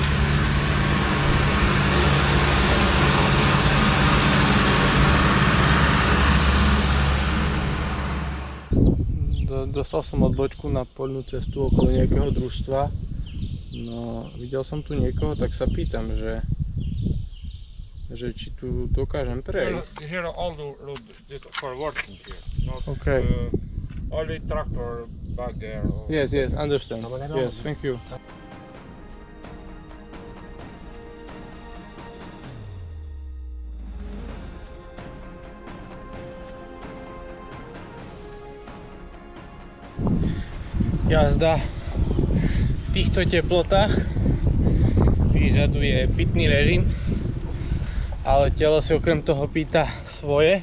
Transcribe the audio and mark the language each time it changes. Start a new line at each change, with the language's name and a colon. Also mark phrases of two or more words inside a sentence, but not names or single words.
Slovak: Dostal som odbočku na poľnú cestu okolo nejakého družstva. No, videl som tu niekoho, tak sa pýtam, že či tu dokážem prejsť.
English: Here all the road for working here. Not, Okay. only tractor back there. Yes, understand. Yes, thank you.
Slovak: Jazda v týchto teplotách vyžaduje pitný režim, ale telo si okrem toho pýta svoje.